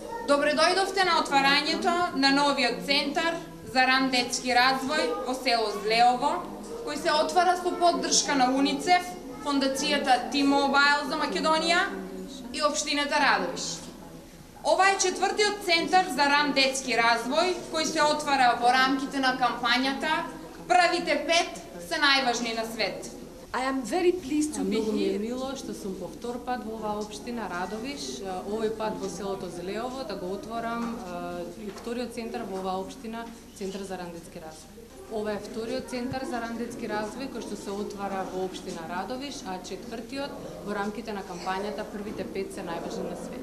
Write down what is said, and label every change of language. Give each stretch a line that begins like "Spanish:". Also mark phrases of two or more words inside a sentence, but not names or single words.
Macedonian: Добре дојдовте на отварањето на новиот центар за ран детски развој во село Злеово, кој се отвара со поддршка на УНИЦЕФ, Фондацијата T-Mobile за Македонија и општината Радовиш. Ова е четвртиот центар за ран детски развој кој се отвара во рамките на кампањата "Првите 5 се најважни на свет".
English: I am very pleased to be
Macedonian: Многу ми е
English: here.
Macedonian: мило што сум по втор пат во оваа општина Радовиш, овој пат во селото Зелеово, да го отворам вториот центар во оваа општина, Центар за ран детски развој. Ова е вториот центар за ран детски развој кој што се отвара во општина Радовиш, а четвртиот во рамките на кампањата "Првите 5 се најважни на свет".